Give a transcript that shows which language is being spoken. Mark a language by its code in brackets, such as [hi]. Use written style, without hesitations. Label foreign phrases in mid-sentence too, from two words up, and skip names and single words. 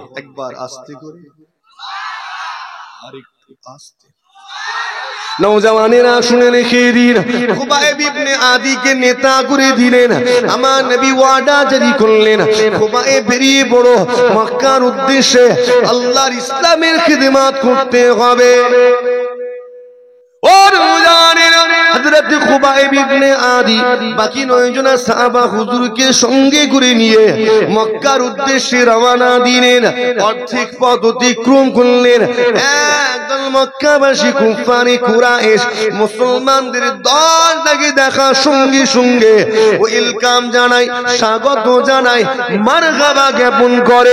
[bn] একবার আস্তে করে, আরেকটু আস্তে। নওজওয়ানেরা শুনে রেখে দিন, খুবাইব ইবনে আদিকে নেতা করে দিলেন। আমার নবী ওয়াদা জারি করলেন, খুবাইব বেরিয়ে পড়ো, মক্কার উদ্দেশ্যে আল্লাহর ইসলামের খিদমত করতে হবে। আর হজরত খুবাইব ইবনে আদি বাকি 9 জনা সাহাবা হুজুরকে সঙ্গে করে নিয়ে মক্কার উদ্দেশ্যে রওনা দিলেন। অর্ধেক পথ অতিক্রম করলেন, একদল মক্কাবাসী কুফারি কুরাইশ মুসলমানদের দলটাকে দেখা সঙ্গে সঙ্গে ওয়েলকাম জানায়, স্বাগত জানায়, মারহাবা জ্ঞাপন করে।